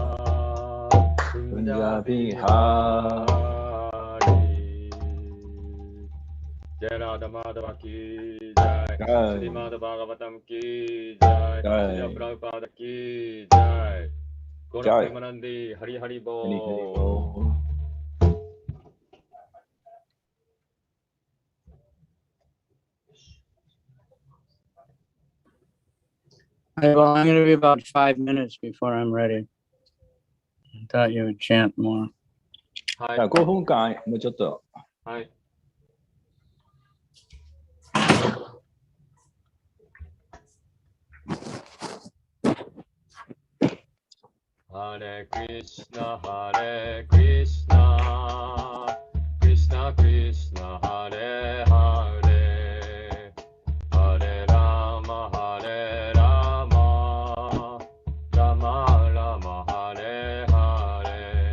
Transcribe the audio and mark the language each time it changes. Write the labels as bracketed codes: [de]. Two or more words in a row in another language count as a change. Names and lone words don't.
[hi] कुंज विहारी जय राधा माधव की जय, श्रीमद् भागवतम् की जय, श्रील प्रभुपाद की जय, गौर प्रेमानंदी हरि हरि बोल. [en] Well, I'm going to be about 5 minutes before I'm ready. I thought you would chant more. [ja] 5 分間、もうちょっと。はい。 [sa] हरे कृष्ण, हरे कृष्ण, कृष्ण कृष्ण, हरे हरे, हरे राम, हरे राम, राम राम, हरे हरे, [ja] Hare Rama, Hare Rama, Rama Rama, Hare Hare,